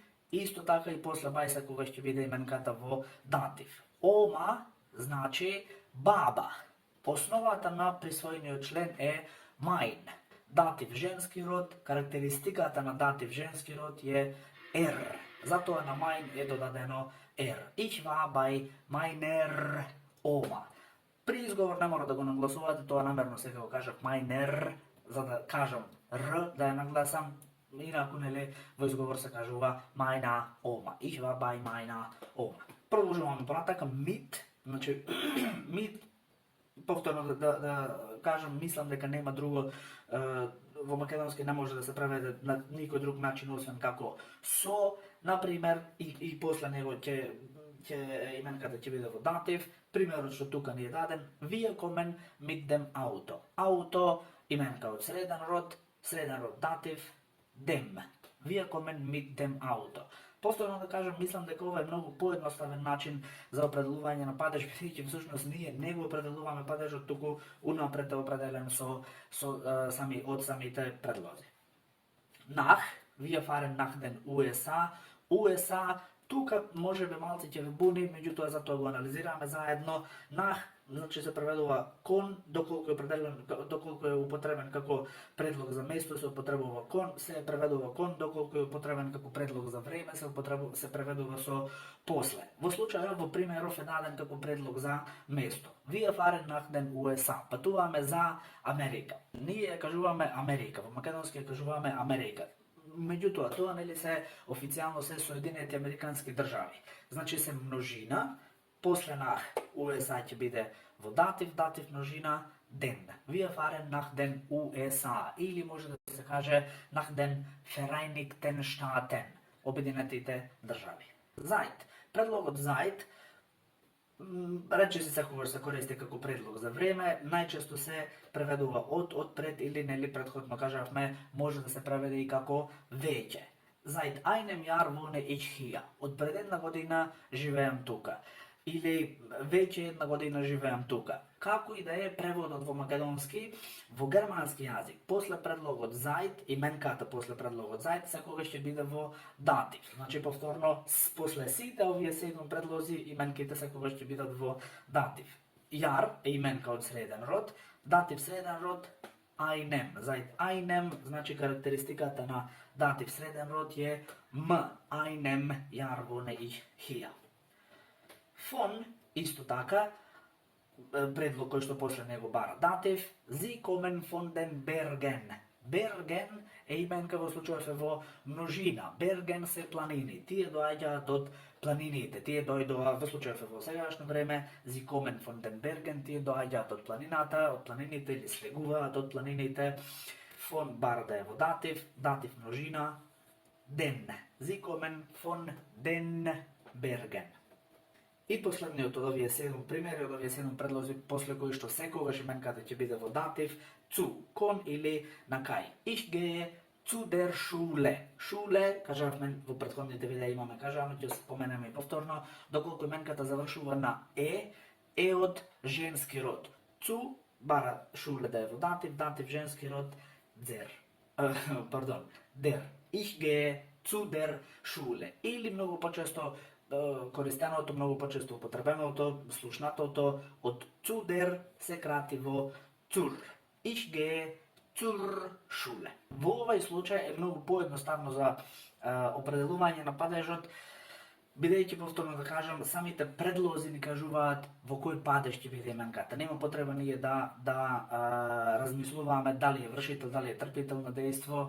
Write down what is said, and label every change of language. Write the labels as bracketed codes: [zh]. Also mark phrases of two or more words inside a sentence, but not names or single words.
[mk] Исто така и после bei секогаш ќе биде именката во датив. Oma значи баба. Основата на присвоениот член е mein. Датив женски род, карактеристиката на датив женски род е er. Затоа на mein е додадено er. [de] Ich war bei meiner Oma. [mk] При изговор не мора да го нагласувате, тоа намерно сега го кажав meiner, за да кажам р, да ја нагласам. Инаку нели во изговор се кажува meine Oma. [de] Ich war bei meiner Oma. [mk] Продолжуваме понатака mit, значи mit повторно да кажам, мислам дека нема друго во македонски не може да се преведе на никој друг начин освен како со, например, и после него ќе именката ќе биде во датив. Примерот што тука ни е даден, [de] wir kommen mit dem Auto. [mk] Auto именка од среден род датив dem. [de] Wir kommen mit dem Auto. [mk] Повторно да кажам, мислам дека ова е многу поедноставен начин за определување на падеж, бидејќи всушност ние не го определуваме падежот, туку унапред е определен со самите предлози. [de] Nach, wir fahren nach den USA. USA, [mk] тука може би малце ќе ве буни, меѓутоа затоа го анализираме заедно. Nach значи се преведува кон, доколку е употребен како предлог за место се употребува кон, се преведува кон, доколку е употребен како предлог за време се преведува со после. Во случајот во примеров е даден како предлог за место. [de] Wir fahren nach den USA. [mk] Патуваме за Америка. Ние ја кажуваме Америка, во македонски ја кажуваме Америка. Меѓутоа, тоа нели се официјално се Соединените Американски држави. Значи се множина, после [de] nach USA [mk] ќе биде во датив множина den. [de] Wir fahren nach den USA. [mk] Или може да се каже [de] nach den Vereinigten Staaten, [mk] Обединетите држави. Seit. Предлогот seit рече се секогаш се користи како предлог за време, најчесто се преведува од пред или нели претходно кажавме, може да се преведе и како веќе. [de] Seit einem Jahr wohne ich hier. [mk] Од пред една година живеам тука. Или веќе една година живеам тука. Како и да е преводот во македонски, во германски јазик, после предлогот seit, именката после предлогот seit, секогаш ќе биде во датив. Значи повторно, после сите овие 7 предлози, именките секогаш ќе бидат во датив. Јар е именка од среден род, датив среден род, einem. [de] Seit einem, [mk] значи карактеристиката на датив среден род е [de] einem Jahr wohne ich hier. [mk] Von, исто така, предлог кој што после него бара датив, [de] Sie kommen von den Bergen. [mk] Берген е именка во случајов во множина. Берген се планини. Тие доаѓаат од планините. Тие дојдоа во случајов во сегашно време. [de] Sie kommen von den Bergen. [mk] Тие доаѓаат од планината, од планините или слегуваат од планините. Von бара да е во датив, датив множина. Den. [de] Sie kommen von den Bergen. [mk] И последниот од овие 7 примери, од овие 7 предлози, после кои што секогаш именката ќе биде во датив, zu, кон или на кај. [de] Ich gehe zu der Schule. [mk] Schule, кажавме во претходните видеа имаме кажано, ќе споменеме и повторно, доколку именката завршува на е од женски род. Zu, бара шуле да е во датив, датив женски род, der. [de] Der. Ich gehe zu der Schule. [mk] Или многу почесто користеното, многу почесто употребеното, слушнатото од [de] zu der [mk] се крати во zur. [de] Ich gehe zur Schule. [mk] Во овај случај е многу поедноставно за определување на падежот, бидејќи повторно да кажам, самите предлози ни кажуваат во кој падеж ќе биде именката. Нема потреба ние да размислуваме дали е вршител, дали е трпител на дејство.